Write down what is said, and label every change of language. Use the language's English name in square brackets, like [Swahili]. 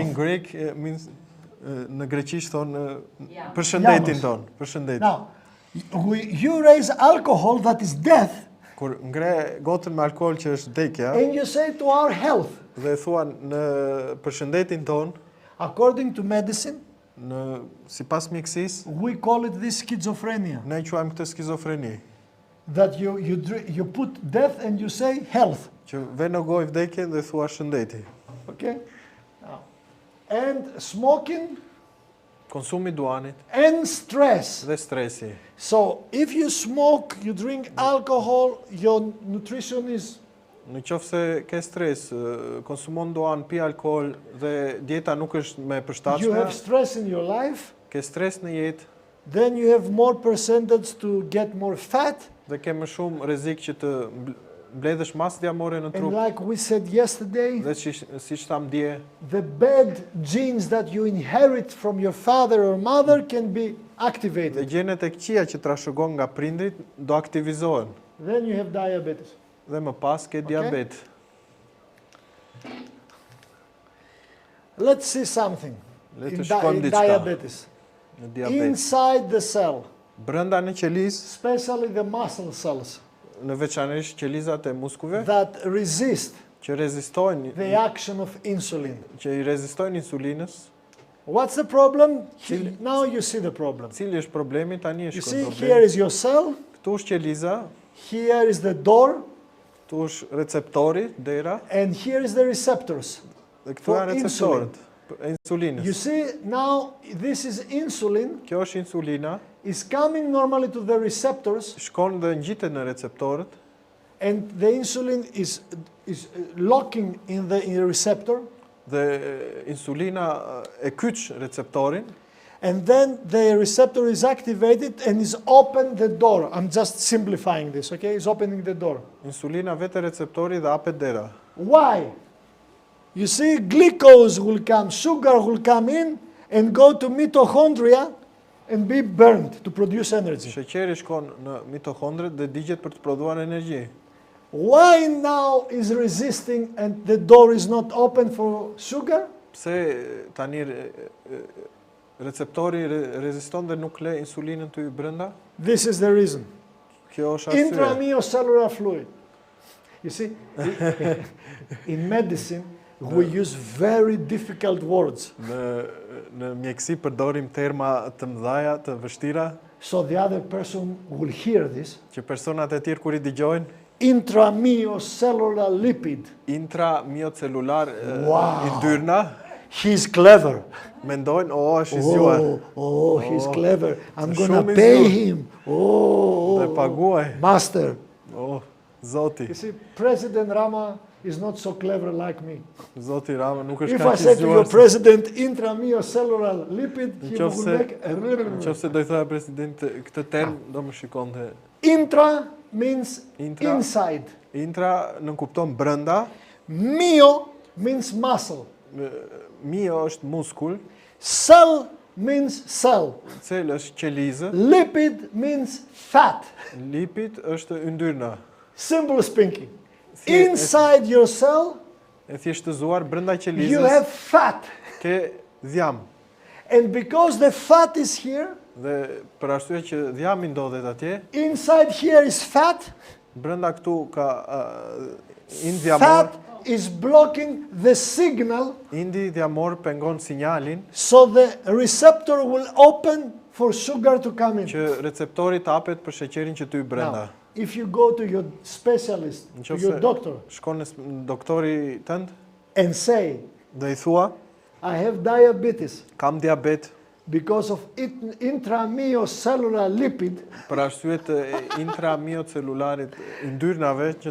[English] In Greek means [Albanian] në greqisht thonë Ja. për shëndetin Jamos. ton, për shëndetin. [English] Now, you raise alcohol, that is death, [Albanian] Kur ngre gotën me alkool që është vdekja [English] and you say to our health, [Albanian] dhe thuan në për shëndetin ton, [English] according to medicine, [Albanian] sipas mjekësisë, [English] we call it this schizophrenia. [Albanian] ne quajmë këtë skizofreni, [English] That you put death and you say health. [Albanian] që vjen në gojë vdekje dhe thua shëndeti. [English] Okay? Now, and smoking [Albanian] Konsumi i duanit [English] and stress. [Albanian] dhe stresi. [English] So, if you smoke, you drink alcohol, your nutrition is [Albanian] Në qoftë se ke stres, konsumon duan, pi alkool dhe dieta nuk është me [English] you [Albanian] përshtatshme, [English] have stress in your life, [Albanian] ke stres në jetë [English] then you have more percentage to get more fat. [Albanian] dhe ke më shumë rrezik që të mbledhësh masë dhjamore në [English] And [Albanian] trup. [English] like we said yesterday, [Albanian] Dhe siç tham dje, [English] the bad genes that you inherit from your father or mother can be [Albanian] dhe [English] activated. [Albanian] gjenet e këqija që trashëgon nga prindrit do aktivizohen [English] Then you have diabetes. [Albanian] dhe më pas ke diabet. [English] Let's see something [Albanian] Le [English] in, [Albanian] të shikojmë [English] in [Albanian] diçka [English] diabetes. [Albanian] në diabet. [English] Inside the cell, [Albanian] Brenda në qelizë, [English] especially the muscle cells [Albanian] në veçanërisht qelizat e muskujve, [English] that resist [Albanian] që rezistojnë, [English] the action of insulin. [Albanian] që i rezistojnë insulinës. [English] What's the problem? Now you see the problem. [Albanian] Cili është problemi? Tani [English] You [Albanian] është [English] see, [Albanian] problemi. [English] here is your cell, [Albanian] Këtu është qeliza, [English] here is the door, [Albanian] këtu është receptori, dera, [English] and here is the receptors. [Albanian] dhe këtu [English] For [Albanian] janë receptorët e insulinës. [English] You see, now this is insulin, [Albanian] Kjo është insulina, [English] is coming normally to the receptors, [Albanian] shkon dhe ngjitet në receptorët, [English] and the insulin is locking in the receptor, [Albanian] dhe insulina e kyç receptorin, [English] and then the receptor is activated and is open the door. I'm just simplifying this, okay? It's opening the door. [Albanian] insulina vetë receptori dhe hapet dera. [English] Why? You see, glucose will come, sugar will come in and go to mitochondria and be burned to produce energy. [Albanian] Sheqeri shkon në mitochondrit dhe digjet për të prodhuar energji. [English] Why now is resisting and the door is not open for sugar? [Albanian] Pse tani receptori reziston dhe nuk le insulinën të hyjë brenda? [English] This is the reason. [Albanian] Kjo është arsye. [English] Intramucellular fluid. You see, in medicine, we use very difficult words. [Albanian] Në mjekësi përdorim terma të mëdha, të vështira, [English] So the other person will hear this. [Albanian] që personat e tjerë kur i dëgjojnë, [English] Intramucellular lipid. [Albanian] intramiocellular [English] Wow. [Albanian] yndyrna, [English] He's clever. [Albanian] mendojnë, është i zgjuar. [English] He's clever. I'm [Albanian] Shumë [English] gonna [Albanian] i [English] pay [Albanian] zgjuar. [English] him. [Albanian] Dhe paguaj. [English] Master. [Albanian] Zoti. [English] You see, President Rama is not so clever like me. [Albanian] Zoti Rama nuk është [English] If I [Albanian] kaq i [English] say to your [Albanian] zgjuar. [English] president intramucellular lipid, he will make [Albanian] Nëse do i thoya president këtë term, do më shikonte. [English] Intra means [Albanian] Intra. [English] inside. [Albanian] Intra nuk kupton brenda, [English] Mio means muscle. [Albanian] mio është muskull, [English] Cell means cell. [Albanian] cel është qelizë, [English] Lipid means fat. [Albanian] lipid është yndyrna. [English] Simple speaking. Inside your cell, [Albanian] E thjeshtëzuar brenda [English] you [Albanian] qelizës [English] have fat. [Albanian] ke dhjam. [English] And because the fat is here, [Albanian] Dhe për arsye që dhjami ndodhet atje, [English] inside here is fat. [Albanian] brenda këtu ka indi dhjamor, [English] Fat is blocking the signal, [Albanian] indi dhjamor pengon sinjalin [English] so the receptor will open for sugar to come in. [Albanian] që receptori të hapet për sheqerin që ty brenda. [English] Now, if you go to your specialist, to your [Albanian] Nëse [English] doctor, [Albanian] shkon në doktori tënd [English] and say, [Albanian] dhe i thua, [English] I have diabetes [Albanian] kam diabet [English] because of intramucellular lipid, [Albanian] për arsye të intramiocelularit yndyrnave që